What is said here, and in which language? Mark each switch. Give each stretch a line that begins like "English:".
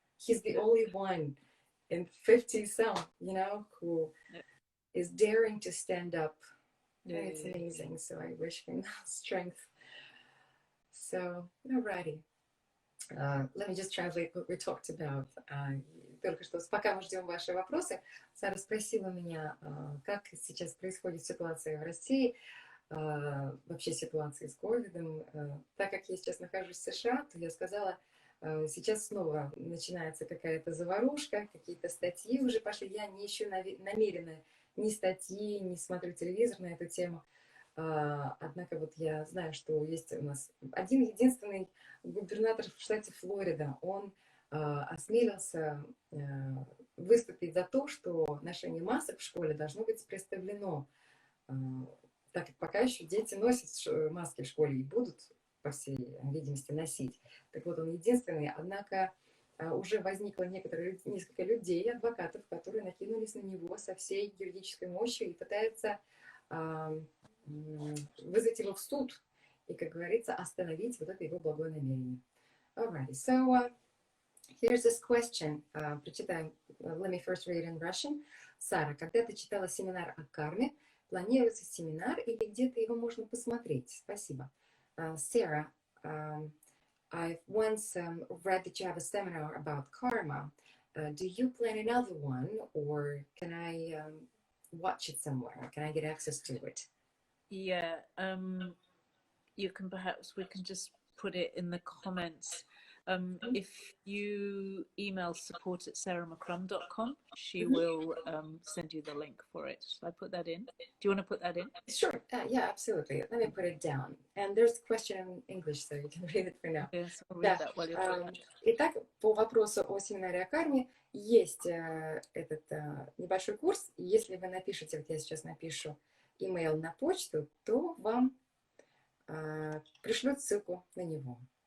English: He's the only one in 50 some, you know, who is daring to stand up. It's amazing. So I wish him strength. So, alrighty. Let me just translate what we talked about.
Russian: Только что, пока мы ждем ваши вопросы, Сара спросила меня, как сейчас происходит ситуация в России, вообще ситуация с ковидом. Так как я сейчас нахожусь в США, то я сказала, сейчас снова начинается какая-то заварушка, какие-то статьи уже пошли. Я не ищу намеренно ни статьи, не смотрю телевизор на эту тему. Однако вот я знаю, что есть у нас один единственный губернатор в штате Флорида. Он осмелился выступить за то, что ношение масок в школе должно быть представлено Так как пока еще дети носят маски в школе и будут, по всей видимости, носить. Так вот, он единственный. Однако уже возникло несколько людей, адвокатов, которые накинулись на него со всей юридической мощью и пытаются вызвать его в суд и, как говорится, остановить вот это его благое намерение.
English: Alright, so here's this question.
Russian: Прочитаем.
English: Let me first read in Russian.
Russian: Сара, когда ты читала семинар о карме, планируется семинар или где-то его можно посмотреть? Спасибо.
English: Sarah, I've once read that you have a seminar about karma. Do you plan another one, or can I watch it somewhere? Can I get access to it? Yeah, you can we can just put it in the comments. If you email support@sarahmccrum.com, she will send you the link for it. Shall I put that in? Do you want to put that in? Sure. Yeah, absolutely. Let me put it down. And there's a question in English, so you can read it for now. Yes, I'll read that while you're doing that.
Russian: Итак, по вопросу о семинаре о карме есть этот небольшой курс. Если вы напишете, вот я сейчас напишу email на почту, то вам пришлют ссылку на него.